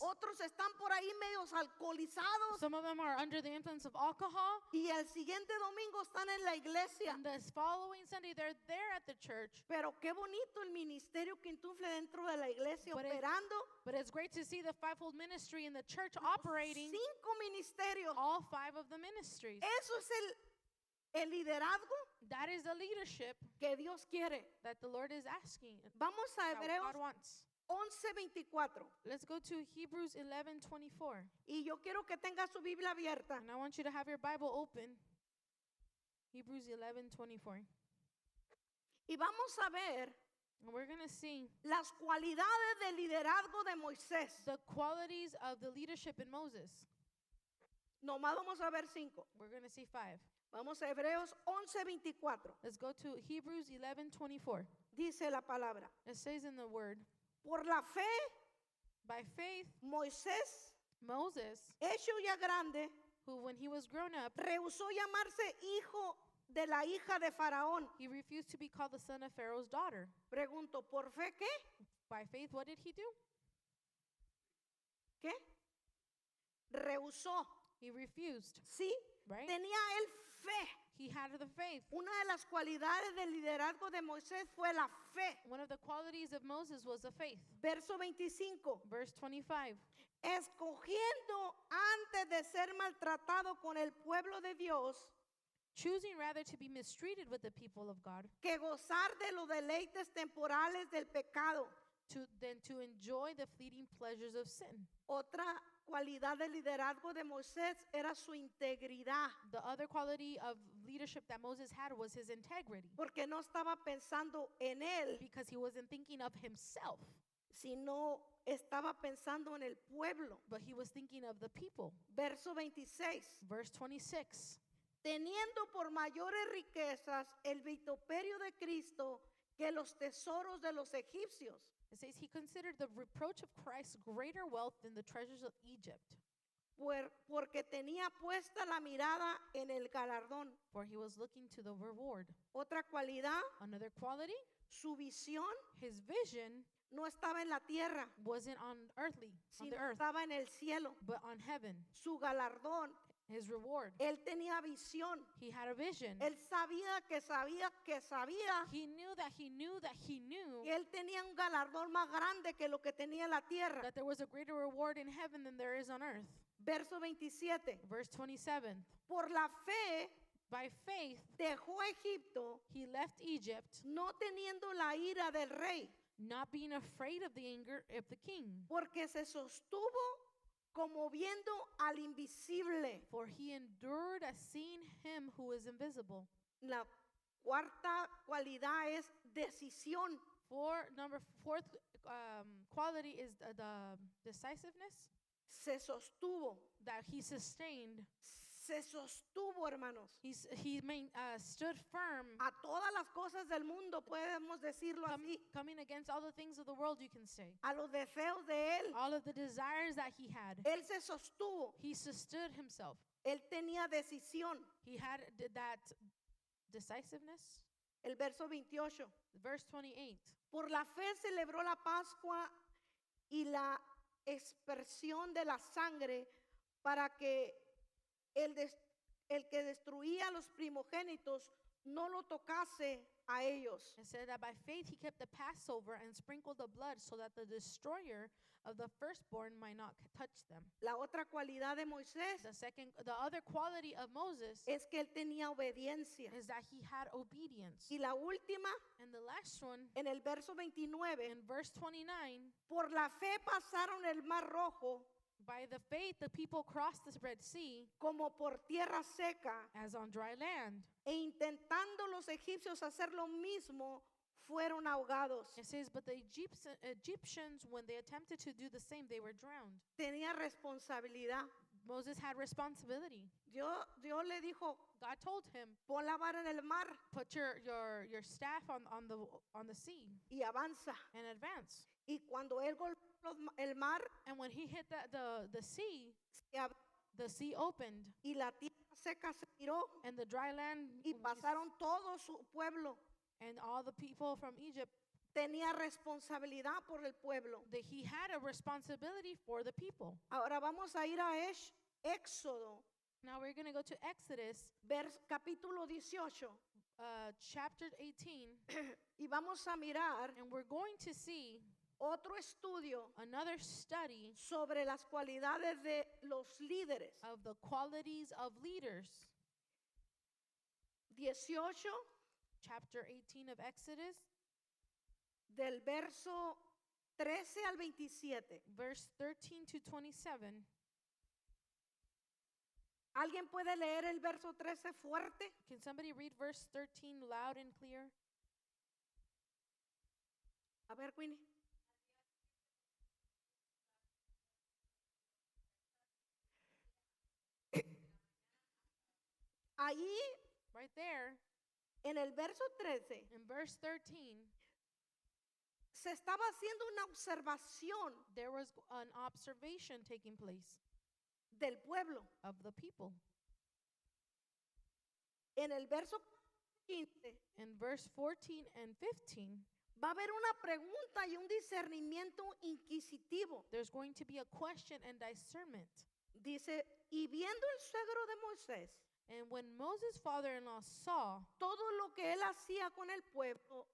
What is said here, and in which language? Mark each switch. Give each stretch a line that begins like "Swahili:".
Spanish: otros están por ahí medios alcoholizados
English: some of them are under the influence of alcohol,
Spanish: y el siguiente domingo están en la iglesia.
English: and this following Sunday they're there at the church.
Spanish: Pero qué bonito el ministerio quintuple dentro de la iglesia
English: But it-
Spanish: operando.
English: But it's great to see the fivefold ministry in the church operating
Spanish: 5 ministerios.
English: all 5 of the ministries.
Spanish: Eso es el liderazgo
English: That is the leadership
Spanish: que Dios quiere.
English: that the Lord is asking,
Spanish: Vamos a
English: that
Spanish: Hebreos
English: God wants.
Spanish: 11:24.
English: Let's go to Hebrews 11:24.
Spanish: Y yo quiero que tenga su Biblia abierta.
English: And I want you to have your Bible open. Hebrews 11:24.
Spanish: Y vamos a ver
English: And we're going to see
Spanish: las cualidades del liderazgo de Moisés.
English: the qualities of the leadership in Moses.
Spanish: Nomás vamos a ver 5.
English: We're going to see 5.
Spanish: Vamos a Hebreos 11:24.
English: Let's go to Hebrews 11:24.
Spanish: Dice la palabra.
English: It says in the word,
Spanish: Por la fe,
English: by faith,
Spanish: Moisés,
English: Moses,
Spanish: hecho ya grande,
English: who when he was grown up,
Spanish: rehusó llamarse hijo de la hija de Faraón.
English: he refused to be called the son of Pharaoh's daughter.
Spanish: Pregunto, ¿por fe qué?
English: By faith, what did he do?
Spanish: ¿Qué? Rehusó.
English: He refused,
Spanish: Sí,
English: right?
Spanish: tenía él fe.
English: He had the faith.
Spanish: Una de las cualidades del liderazgo de Moisés fue la fe.
English: One of the qualities of Moses was the faith.
Spanish: Verso 25.
English: Verse 25.
Spanish: Escogiendo antes de ser maltratado con el pueblo de Dios,
English: Choosing rather to be mistreated with the people of God
Spanish: que gozar de los deleites temporales del pecado.
English: than to enjoy the fleeting pleasures of sin.
Spanish: Otra cualidad del liderazgo de Moisés era su integridad,
English: The other quality of leadership that Moses had was his integrity,
Spanish: porque no estaba pensando en él,
English: because he wasn't thinking of himself,
Spanish: sino estaba pensando en el pueblo.
English: but he was thinking of the people.
Spanish: Verso 26.
English: Verse 26.
Spanish: Teniendo por mayores riquezas el vituperio de Cristo que los tesoros de los egipcios,
English: It says he considered the reproach of Christ greater wealth than the treasures of Egypt,
Spanish: porque tenía puesta la mirada en el galardón.
English: for he was looking to the reward.
Spanish: Otra cualidad,
English: Another quality,
Spanish: su visión
English: his vision
Spanish: no estaba en la tierra,
English: wasn't on
Spanish: sino
English: the earth,
Spanish: estaba en el cielo.
English: but on heaven.
Spanish: Su galardón
English: his reward.
Spanish: Él tenía visión.
English: He had a vision.
Spanish: Él sabía que sabía que sabía
English: He knew that he knew that he knew
Spanish: que él tenía un galardón más grande que lo que tenía en la tierra.
English: that there was a greater reward in heaven than there is on earth.
Spanish: Verso 27.
English: Verse 27.
Spanish: Por la fe
English: By faith,
Spanish: dejó Egipto,
English: he left Egypt,
Spanish: no teniendo la ira del rey,
English: not being afraid of the anger of the king.
Spanish: porque se sostuvo como viendo al invisible.
English: For he endured as seeing him who is invisible.
Spanish: La cuarta cualidad es decisión.
English: Fourth quality is the decisiveness
Spanish: Se sostuvo.
English: that he sustained.
Spanish: Se sostuvo, hermanos.
English: He stood firm,
Spanish: A todas las cosas del mundo, podemos decirlo así.
English: coming against all the things of the world, you can say.
Spanish: A los deseos de él.
English: All of the desires that he had.
Spanish: Él se sostuvo.
English: He stood himself.
Spanish: Él tenía decisión.
English: He had that decisiveness.
Spanish: El verso 28.
English: Verse 28.
Spanish: Por la fe celebró la Pascua y la expresión de la sangre para que el que destruía a los primogénitos no lo tocase a ellos.
English: It said that by faith he kept the Passover and sprinkled the blood so that the destroyer of the firstborn might not touch them.
Spanish: La otra cualidad de Moisés
English: The other quality of Moses
Spanish: es que él tenía obediencia.
English: is that he had obedience.
Spanish: Y la última,
English: And the last one,
Spanish: en el verso 29,
English: in verse 29,
Spanish: por la fe pasaron el mar rojo
English: by the faith the people crossed the Red Sea
Spanish: como por tierra seca,
English: as on dry land.
Spanish: e intentando los egipcios hacer lo mismo, fueron ahogados.
English: It says, but the Egyptians, when they attempted to do the same, they were drowned.
Spanish: Tenía responsabilidad.
English: Moses had responsibility.
Spanish: Dios le dijo,
English: God told him,
Spanish: pon la vara en el mar
English: put your staff on the sea
Spanish: y avanza.
English: and advance.
Spanish: Y cuando él golpeó el mar,
English: And when he hit the sea,
Spanish: se abrió
English: the sea opened,
Spanish: y la tierra seca se tiró
English: and the dry land
Spanish: y pasaron todo su pueblo.
English: and all the people from Egypt,
Spanish: Tenía responsabilidad por el pueblo.
English: that he had a responsibility for the people.
Spanish: Ahora vamos a ir a Éxodo,
English: Now we're going to go to Exodus
Spanish: capítulo 18,
English: chapter 18,
Spanish: y vamos a mirar
English: and we're going to see
Spanish: otro estudio
English: another study
Spanish: sobre las cualidades de los líderes.
English: of the qualities of leaders.
Spanish: 18
English: Chapter 18 of Exodus,
Spanish: del verso 13 al 27.
English: verse 13 to 27.
Spanish: ¿Alguien puede leer el verso 13 fuerte?
English: Can somebody read verse 13 loud and clear?
Spanish: A ver, Queenie. Ahí,
English: Right there,
Spanish: en el verso 13,
English: in verse 13,
Spanish: se estaba haciendo una observación
English: there was an observation taking place
Spanish: del pueblo.
English: of the people.
Spanish: En el verso 15
English: In verse 14 and 15,
Spanish: va a haber una pregunta y un discernimiento inquisitivo.
English: there's going to be a question and discernment.
Spanish: Dice, y viendo el suegro de Moisés
English: And when Moses' father-in-law saw
Spanish: todo lo que él hacía con el pueblo,